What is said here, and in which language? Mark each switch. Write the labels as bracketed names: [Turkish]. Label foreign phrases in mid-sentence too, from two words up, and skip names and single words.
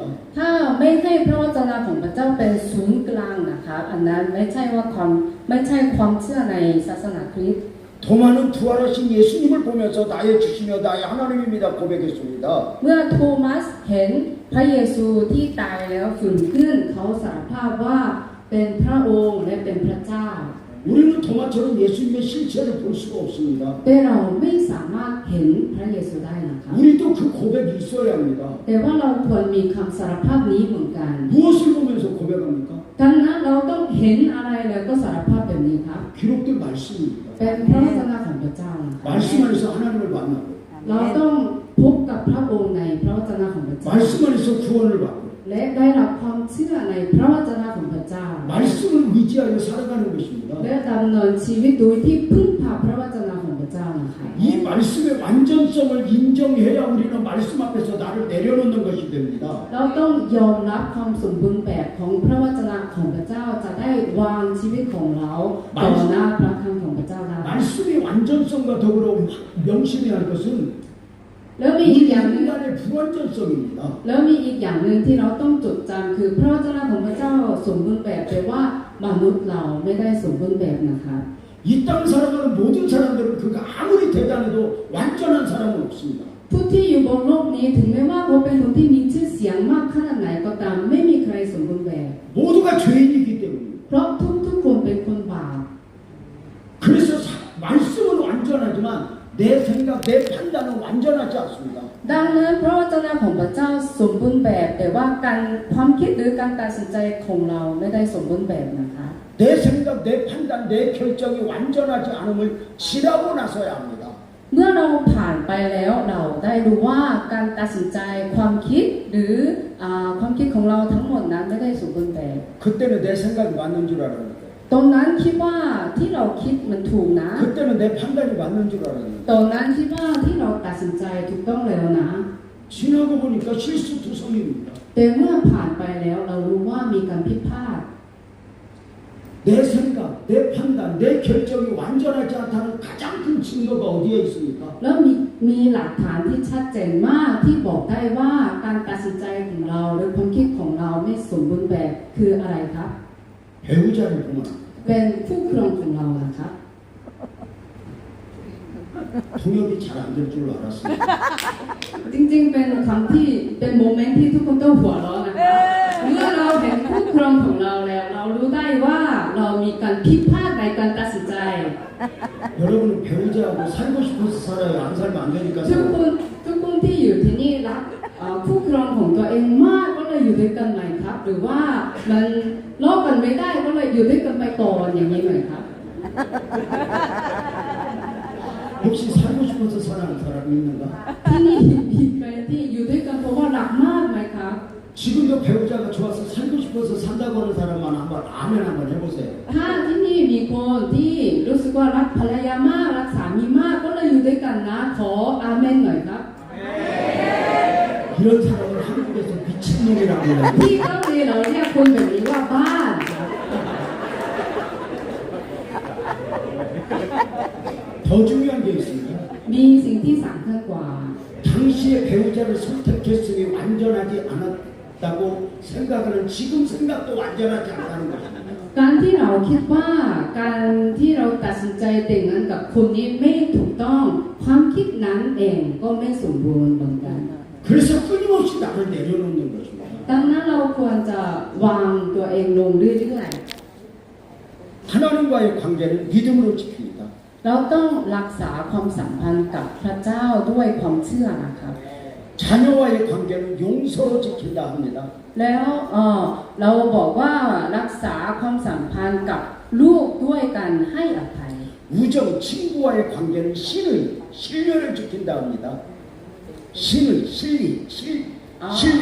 [Thai] ถ้าไม่ให้พระวจนะของพระเจ้าเป็นศูนย์กลางนะคะอันนั้นไม่ใช่ความเชื่อในศาสนาคริสต์ [Korean] 도마는 부활하신 예수님을 보면서 나의 주시며 나의 하나님입니다 고백했습니다. [Thai] เมื่อโทมัสเห็นพระเยซูที่ตายแล้วฟื้นขึ้นเขาสารภาพว่าเป็นพระองค์และเป็นพระเจ้า [Korean] 우리는 도마처럼 예수님의 실체를 볼 수가 없습니다. [Thai] แต่เราไม่สามารถเห็นพระเยซูได้นะคะ [Korean] 우리도 그 고백이 있어야 합니다. [Thai] แต่ว่าเราควรมีคำสารภาพนี้เหมือนกัน [Korean] 무엇을 보면서 고백합니까? [Thai] ดังนั้นเราต้องเห็นอะไรแล้วก็สารภาพแบบนี้ครับ [Korean] 기록된 말씀입니다. [Thai] เป็นพระวจนะของพระเจ้านะคะ [Korean] 말씀 안에서 하나님을 만나고 [Thai] เราต้องพบกับพระองค์ในพระวจนะของพระเจ้า [Korean] 말씀 안에서 구원을 받고 [Thai] แและได้รับความเชื่อในพระวจนะของพระเจ้า [Korean] 말씀을 의지하여 살아가는 것입니다. [Thai] และดำเนินชีวิตโดยที่พึ่งพาพระวจนะของพระเจ้านะคะ [Korean] 이 말씀의 완전성을 인정해야 우리는 말씀 앞에서 나를 내려놓는 것이 됩니다. [Thai] เราต้องยอมรับความสมบูรณ์แบบของพระวจนะของพระเจ้าจะได้วางชีวิตของเราต่อหน้าพระคำของพระเจ้าได้ [Korean] 말씀의 완전성과 더불어 명심해야 할 것은 [Thai] แล้วมีอีกอย่างหนึง [Korean] 인간의 불완전성입니다. [Thai] แล้วมีอีกอย่างหนึ่งที่เราต้องจดจำคือพระวจนะของพระเจ้าสมบูรณ์แบบแต่ว่ามนุษย์เราไม่ได้สมบูรณ์แบบนะคะ [Korean] 이 땅 살아가는 모든 사람들은 그가 아무리 대단해도 완전한 사람은 없습니다. [Thai] ผู้ที่อยู่บนโลกนี้ถึงแม้ว่าเขาเป็นคนที่มีชื่อเสียงมากขนาดไหนก็ตามไม่มีใครสมบูรณ์แบบ [Korean] 모두가 죄인이기 때문입니다. [Thai] เพราะทุกคนเป็นคนบาป [Korean] 그래서 말씀은 완전하지만 내 생각, 내 판단은 완전하지 않습니다. [Thai] ดังนั้นพระวจนะของพระเจ้าสมบูรณ์แบบแต่ว่าการความคิดหรือการตัดสินใจของเราไม่ได้สมบูรณ์แบบนะคะ [Korean] 내 생각, 내 판단, 내 결정이 완전하지 않음을 지나고 나서야 합니다. [Thai] เมื่อเราผ่านไปแล้วเราได้รู้ว่าการตัดสินใจความคิดหรือความคิดของเราทั้งหมดนั้นไม่ได้สมบูรณ์แบบ [Korean] 그때는 내 생각이 맞는 줄 알았는데 [Thai] ตรงนั้นคิดว่าที่เราคิดมันถูกนะ [Korean] 그때는 내 판단이 맞는 줄 알았는데 [Thai] ตรงนั้นคิดว่าที่เราตัดสินใจถูกต้องแล้วนะ [Korean] 지나고 보니까 실수투성입니다. [Thai] แต่เมื่อผ่านไปแล้วเรารู้ว่ามีการผิดพลาด [Korean] 내 생각, 내 판단, 내 결정이 완전하지 않다는 가장 큰 증거가 어디에 있습니까? [Thai] แล้วมีหลักฐานที่ชัดเจนมากที่บอกได้ว่าการตัดสินใจของเราหรือความคิดของเราไม่สมบูรณ์แบบคืออะไรครับ [Korean] 배우자를 보면 [Thai] เป็นคู่ครองของเรานะครับ [Korean] 통역이 잘 안 될 줄 알았습니다. [Thai] จริงๆเป็นคำที่เป็นโมเมนต์ที่ทุกคนต้องหัวเราะนะคะเมื่อเราเห็นคู่ครองของเราแล้วเรารู้ได้ว่าเรามีการผิดพลาดในการตัดสินใจ [Korean] 여러분은 배우자하고 살고 싶어서 살아요? 안 살면 안 되니까 [Thai] ทุก [Korean] 살아요. [Thai] คนที่อยู่ที่นี่รักคู่ครองของตัวเองมากก็เลยอยู่ด้วยกันไหมครับ หรือว่ามันลอกกันไม่ได้ก็เลยอยู่ด้วยกันไปก่อนอย่างนี้ไหมครับ [Korean] 혹시 살고 싶어서 사는 사람이 있는가? [Thai] ที่นี่มีใครที่อยู่ด้วยกันเพราะว่ารักมากไหมครับ [Korean] 지금도 배우자가 좋아서 살고 싶어서 산다고 하는 사람만 한번 아멘 한번 해보세요. [Thai] ถ้าที่นี่มีคนที่รู้สึกว่ารักภรรยามากรักสามีมากก็เลยอยู่ด้วยกันนะขออาเมนหน่อยครับ [Korean] 이런 사람을 한국에서 미친놈이라고 해요. [Thai] ที่เกาหลีเราเรียกคนแบบนี้ว่าบ้านครับ [Korean] 더 중요한 게 있습니다. [Thai] มีสิ่งที่สำคัญกว่า [Korean] 당시의 배우자를 선택했으니 완전하지 않았다고 생각하는 지금 생각도 완전하지 않다는 것입니다. [Thai] การที่เราคิดว่าการที่เราตัดสินใจแต่งงานกับคนนี้ไม่ถูกต้องความคิดนั้นเองก็ไม่สมบูรณ์เหมือนกัน [Korean] 그래서 끊임없이 나를 내려놓는 것입니다. [Thai] ดังนั้นเราควรจะวางตัวเองลงเรื่อย [Korean] 하나님과의 관계는 믿음으로 지킵니다. [Thai] ๆเราต้องรักษาความสัมพันธ์กับพระเจ้าด้วยความเชื่อนะครับ [Korean] 자녀와의 관계는 용서로 지킨다 합니다. [Thai] แล้วเราบอกว่ารักษาความสัมพันธ์กับลูกด้วยการให้อภัย [Korean] 우정, 친구와의 관계는 신뢰를 지킨다 합니다. 신뢰.